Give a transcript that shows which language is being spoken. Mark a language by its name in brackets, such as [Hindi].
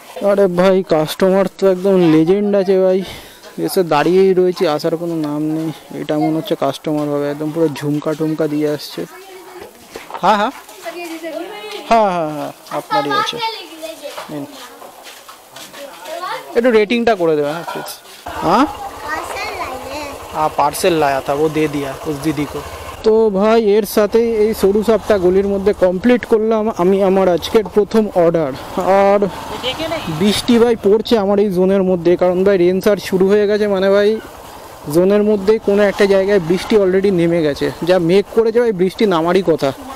[Bangla] আরে ভাই কাস্টমার তো একদম লেজেন্ড আছে ভাই, এসে দাঁড়িয়েই রয়েছে, আসার কোনো নাম নেই। এটা মনে হচ্ছে কাস্টমার হবে, একদম পুরো ঝুমকা টুমকা দিয়ে আসছে। হ্যাঁ হ্যাঁ হ্যাঁ হ্যাঁ হ্যাঁ আপনারই আছে, নিন। একটু रेटिंगটা করে [Hindi] देना प्लीज। हाँ हाँ पार्सल लाया था वो दे दिया उस दीदी को। [Bangla] তো ভাই এর সাথেই এই সরু সাপটা গলির মধ্যে কমপ্লিট করলাম আমি আমার আজকের প্রথম অর্ডার। আর বৃষ্টি ভাই পড়ছে আমার এই জোনের মধ্যে, কারণ ভাই রেন সার্চ শুরু হয়ে গেছে, মানে ভাই জোনের মধ্যে কোনো একটা জায়গায় বৃষ্টি অলরেডি নেমে গেছে, যা মেঘ করেছে ভাই বৃষ্টি নামারই কথা।